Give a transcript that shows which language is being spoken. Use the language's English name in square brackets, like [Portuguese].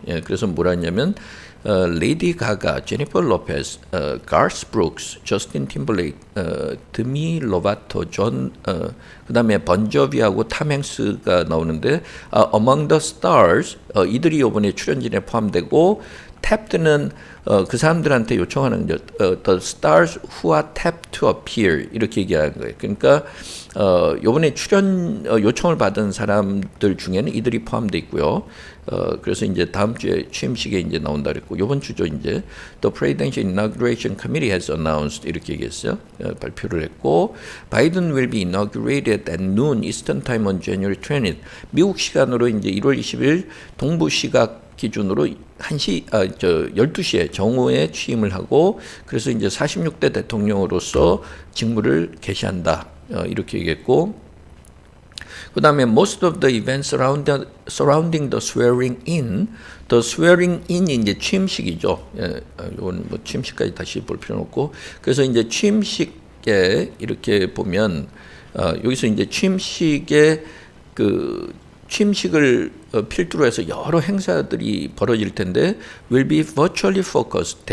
[Korean] 예, 그래서 뭐라 했냐면 레이디 가가, 제니퍼 로페즈, 가스 브룩스, 저스틴 팀벌레이크, 드미 로바토, 그다음에 번저비하고 탐 행스가 나오는데 Among the Stars 이들이 이번에 출연진에 포함되고 탭드는 그 사람들한테 요청하는 거죠. [English] The stars who are tapped to appear [Korean] 이렇게 얘기하는 거예요. 그러니까 이번에 출연 요청을 받은 사람들 중에는 이들이 포함돼 있고요. 그래서 이제 다음 주에 취임식에 이제 나온다 그랬고 이번 주죠 이제 [English] The Presidential Inauguration Committee has announced [Korean] 이렇게 얘기했어요. 발표를 했고 [English] Biden will be inaugurated at noon Eastern Time on January 20th. [Korean] 미국 시간으로 이제 1월 20일 동부 시각 기준으로 12시에 정오에 취임을 하고 그래서 이제 46대 대통령으로서 직무를 개시한다. 이렇게 얘기했고 그 다음에 [English] most of the events surrounding the swearing in, the swearing in이 [Korean] 이제 취임식이죠. 예, 이건 뭐 취임식까지 다시 볼 필요는 없고 그래서 이제 취임식에 이렇게 보면 여기서 이제 취임식에 그 취임식을 필두로 해서 여러 행사들이 벌어질 텐데 [English] will be virtually focused.